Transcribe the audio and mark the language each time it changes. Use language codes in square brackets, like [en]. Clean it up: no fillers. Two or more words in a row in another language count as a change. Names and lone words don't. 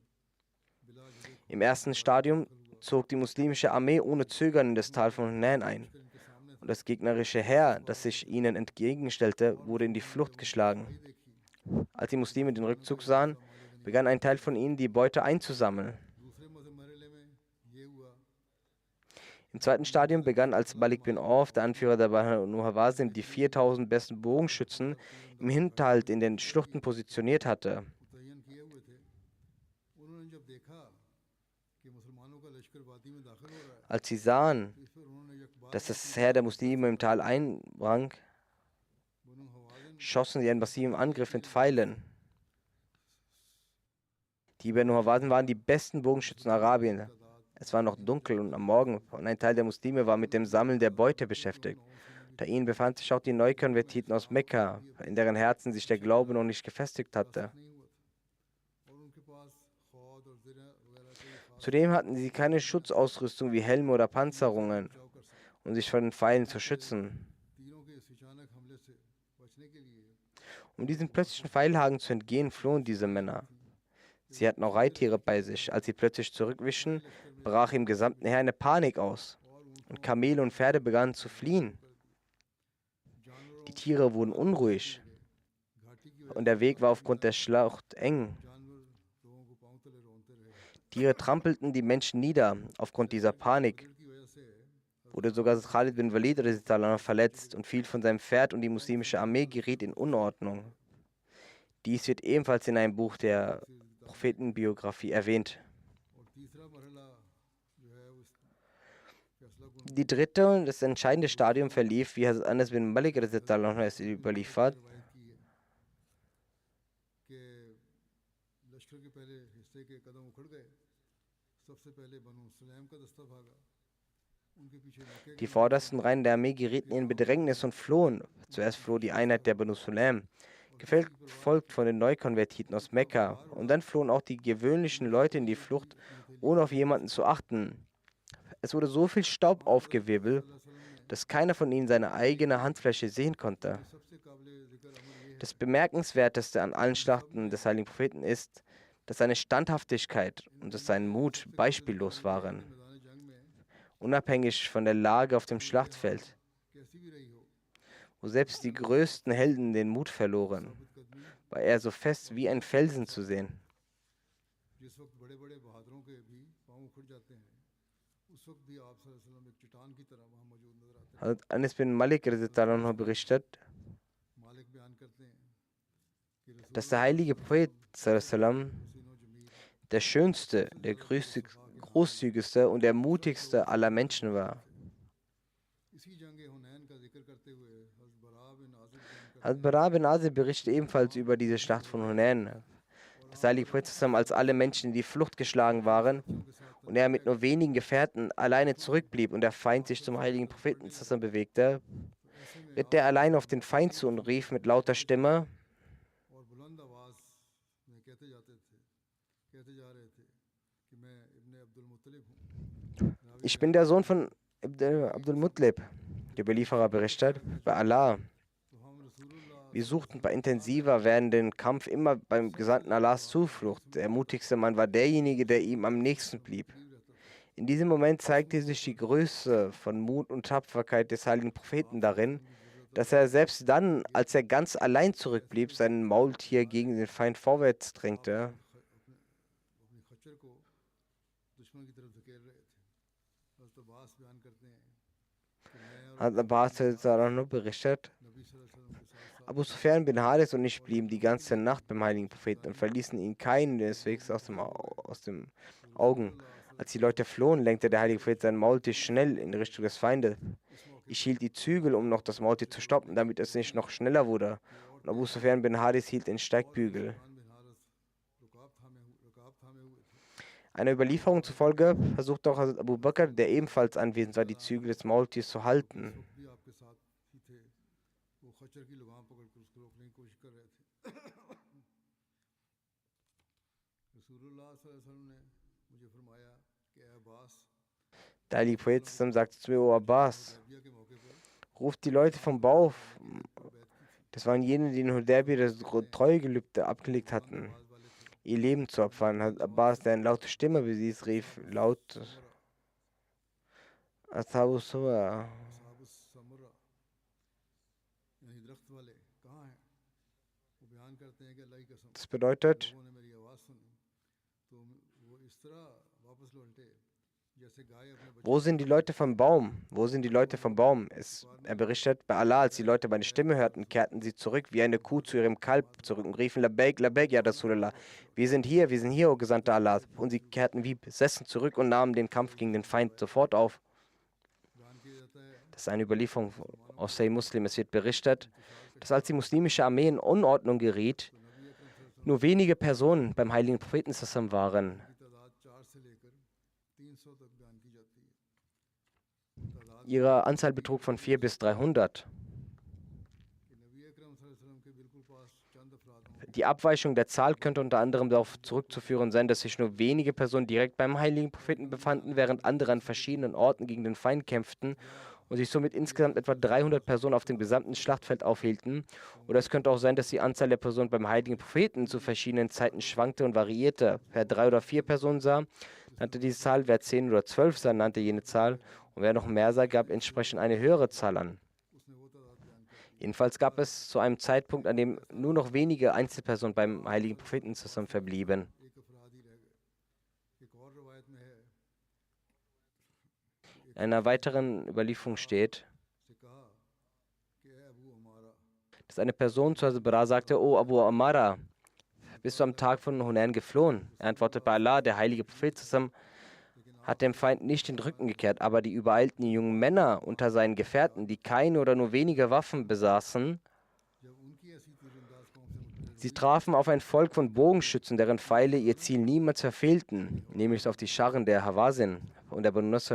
[de] Im ersten Stadium zog die muslimische Armee ohne Zögern in das Tal von Hunain ein. Und das gegnerische Heer, das sich ihnen entgegenstellte, wurde in die Flucht geschlagen. Als die Muslime den Rückzug sahen, begann ein Teil von ihnen, die Beute einzusammeln. [ur] دوسرے مرحلے میں یہ ہوا [de] Im zweiten Stadium begann, als Malik bin Auf, der Anführer der Banu Hawazin, die 4000 besten Bogenschützen im Hinterhalt in den Schluchten positioniert hatte. [ur] متعین کیے ہوئے تھے. انہوں نے جب دیکھا کہ مسلمانوں کا لشکر وادی میں داخل ہو رہا ہے [de] Als sie sahen, [ur] تو اس پر انہوں نے یکبار [de] dass das Heer der Muslime im Tal eindrang, [ur] बनु हवाज़िन [de] schossen sie einen massiven Angriff mit Pfeilen. Die Banu Hawazin waren die besten Bogenschützen Arabiens. Es war noch dunkel und am Morgen und ein Teil der Muslime war mit dem Sammeln der Beute beschäftigt. Unter ihnen befand sich auch die Neukonvertiten aus Mekka, in deren Herzen sich der Glaube noch nicht gefestigt hatte. [ur] نہیں ہوا تھا اور ان کے پاس خود اور زرہ وغیرہ کوئی خاص [de] Zudem hatten sie keine Schutzausrüstung wie Helme oder Panzerungen, [ur] بچاؤ کر سکتے. [de] um sich vor den Pfeilen zu schützen. [ur] تیروں کے اس اچانک حملے سے بچنے کے لیے [de] Um diesen plötzlichen Pfeilhaken zu entgehen, flohen diese Männer. Sie hatten auch Reittiere bei sich. Als sie plötzlich zurückwichen, brach im gesamten Heer eine Panik aus. Und Kamele und Pferde begannen zu fliehen. Die Tiere wurden unruhig. [ur] گھاٹی کی [de] Und der Weg war aufgrund der Schlacht eng. [ur] جانور لوگوں کو پاؤں تلے رونتے رہے. [de] Tiere trampelten die Menschen nieder. Aufgrund dieser Panik [ur] کی وجہ سے [de] wurde sogar Khalid bin Walid r.a. verletzt und fiel von seinem Pferd und die muslimische Armee geriet in Unordnung. Dies wird ebenfalls in einem Buch der Prophetenbiografie erwähnt. [ur] اور تیسرا مرحلہ جو ہے اس فیصلہ کن [de] Die dritte und das entscheidende Stadium verlief, wie Hazrat Anas bin Malik [ar] رضي الله عنه [de] es überliefert. [ur] روایت کی ہے کہ لشکر کے پہلے حصے کے قدم اکھڑ گئے سب سے پہلے بنو سلیم کا دستہ بھاگا ان کے پیچھے مکے [de] Die [ur] के [de] vordersten Reihen der Armee gerieten in Bedrängnis und flohen. Zuerst floh die Einheit der Banu Sulaim, gefolgt von den Neukonvertiten aus Mekka. Und dann flohen auch die gewöhnlichen Leute in die Flucht, ohne auf jemanden zu achten. Es wurde so viel Staub aufgewirbelt, dass keiner von ihnen seine eigene Handfläche sehen konnte. [ur] سب سے قابل ذکر امر یہ [de] Das Bemerkenswerteste an allen Schlachten des heiligen Propheten ist, dass seine Standhaftigkeit und dass sein Mut beispiellos waren, [ur] میدان جنگ میں [de] unabhängig von der Lage auf dem Schlachtfeld, [ur] کیسی بھی رہی ہو [de] wo selbst die größten Helden den Mut verloren, [ur] कदमी [de] war er so fest wie ein Felsen zu sehen. [ur] جس وقت بڑے بڑے بہادروں کے بھی پاؤں اکھڑ جاتے ہیں اس وقت بھی آپ [ar] صلى الله عليه وسلم [ur] ایک چٹان کی طرح وہاں موجود نظر آتے ہیں [de] Hazrat Anas bin Malik [ar] رضي الله عنه [de] berichtet, [ur] مالک بیان کرتے ہیں کہ [de] dass der heilige Prophet [ar] صلى الله عليه وسلم [ur] رسولوں جمیل [de] der schönste, der großzügigste und der mutigste aller Menschen war. [ur] اسی جنگ حنین کا ذکر کرتے ہوئے حضرت براء بن عازب بیان کرتے [de] Hazrat Bara bin Azib berichtet ebenfalls über diese Schlacht von Hunain. Das heilige Prophet [ar] صلى الله عليه وسلم, [de] als alle Menschen in die Flucht geschlagen waren und er mit nur wenigen Gefährten alleine zurückblieb und der Feind sich zum heiligen Propheten [ar] صلى الله عليه وسلم [de] bewegte, ritt er allein auf den Feind zu und rief mit lauter Stimme: [ur] اور بلند آواز میں کہتے جا رہے تھے کہ میں ابن عبد المطلب ہوں [de] Ich bin der Sohn von Abdul Muttalib. Der Überlieferer berichtet, bei Allah. [ur] تو ہم رسول اللہ [de] Wir suchten bei intensiver werdenden Kampf immer beim Gesandten Allahs Zuflucht. Der mutigste Mann war derjenige, der ihm am nächsten blieb. In diesem Moment zeigte sich die Größe von Mut und Tapferkeit des heiligen Propheten darin, dass er selbst dann, als er ganz allein zurückblieb, sein Maultier gegen den Feind vorwärts drängte. [ur] اپنی خچر کو دشمن کی طرف دھکیل رہے تھے حضرت عباس بیان کرتے ہیں کہ میں اور [de] Hat Abbas berichtet, [ur] نبی [ar] صلى الله عليه وسلم [ur] کے ساتھ [de] Abu Sufyan bin Haris und ich blieben die ganze Nacht beim heiligen Propheten und verließen ihn keineswegs aus dem Augen. Als die Leute flohen, lenkte der heilige Prophet sein Maultier schnell in Richtung des Feindes. Ich hielt die Zügel, um noch das Maultier zu stoppen, damit es nicht noch schneller wurde. Und Abu Sufyan bin Haris hielt den Steigbügel. [ur] مان بن حارث رکاب تھامے ہوئے تھے [de] Einer Überlieferung zufolge versuchte auch Hazrat Abu Bakr, der ebenfalls anwesend war, die Zügel des Maultiers zu halten. [ur] بھی آپ کے ساتھ ہی تھے وہ خچر کی لگام پکڑ کر اس کو روکنے کی کوشش کر رہے تھے رسول اللہ [ar] صلى الله عليه وسلم [ur] نے مجھے فرمایا کہ اے عباس [de] Der heilige Prophet sagte zu mir: O Abbas, [ur] حدیبیہ کے موقع پر [de] ruft die Leute vom Bau. [ur] بیعت کی تھی [de] Das waren jene, die in Hudaybiyah das Treugelübde abgelegt hatten, [ur] آواز والے تھے [de] ihr Leben zu opfern. Hazrat Abbas, der eine laute Stimme besitzt, rief laut: [ar] أصحاب سوا. صاحب سمرة [ur] یعنی درخت والے کہاں ہیں وہ بیان کرتے ہیں کہ اللہ کی قسم [de] Das bedeutet, [ur] لوگوں نے میری آواز سنی تو وہ اس طرح واپس لوٹے جیسے گائے اپنے بچے [de] wo sind die Leute vom Baum? Wo sind die Leute vom Baum? Er berichtet, bei Allah, als die Leute meine Stimme hörten, kehrten sie zurück wie eine Kuh zu ihrem Kalb zurück und riefen: [ar] لبيك، لبيك، يا رسول الله. [de] Wir sind hier, o Gesandter Allah. Und sie kehrten wie besessen zurück und nahmen den Kampf gegen den Feind sofort auf. [ur] بیان کیا جاتا ہے [de] Das ist eine Überlieferung aus Sahih Muslim. Es wird berichtet, dass als die muslimische Armee in Unordnung geriet, nur wenige Personen beim heiligen Propheten zusammen waren. [ur] کی تعداد 4 سے لے کر 300 تک بیان کی جاتی ہے تعداد [de] Ihre Anzahl betrug von 400 bis 300. [ur] کہ نبی اکرم [ar] صلى الله عليه وسلم [ur] کے بالکل پاس چند افراد ہوں [de] Die Abweichung der Zahl könnte unter anderem darauf zurückzuführen sein, dass sich nur wenige Personen direkt beim heiligen Propheten befanden, während andere an verschiedenen Orten gegen den Feind kämpften und sich somit insgesamt etwa 300 Personen auf dem gesamten Schlachtfeld aufhielten. Oder es könnte auch sein, dass die Anzahl der Personen beim heiligen Propheten zu verschiedenen Zeiten schwankte und variierte. Wer 3 oder 4 Personen sah, nannte diese Zahl, wer 10 oder 12 sah, nannte jene Zahl und wer noch mehr sah, gab entsprechend eine höhere Zahl an. [ur] اس نے وہ تعداد بیان کی [de] Jedenfalls gab es zu einem Zeitpunkt, an dem nur noch wenige Einzelpersonen beim heiligen Propheten zusammen verblieben. [ur] ایک افراد ہی رہ گئے ایک اور روایت میں ہے [de] In einer weiteren Überlieferung steht, [ur] سے کہا کہ اے ابو عمارہ [de] dass eine Person zu Hazrat Bara sagte: O Abu Amara, bist du am Tag von Hunain geflohen? Er antwortet bei Allah, der heilige Prophet zusammen hat dem Feind nicht den Rücken gekehrt, aber die übereilten jungen Männer unter seinen Gefährten, die keine oder nur wenige Waffen besaßen, sie trafen auf ein Volk von Bogenschützen, deren Pfeile ihr Ziel niemals verfehlten, nämlich auf die Scharren der Hawazin und der Banu Nasr.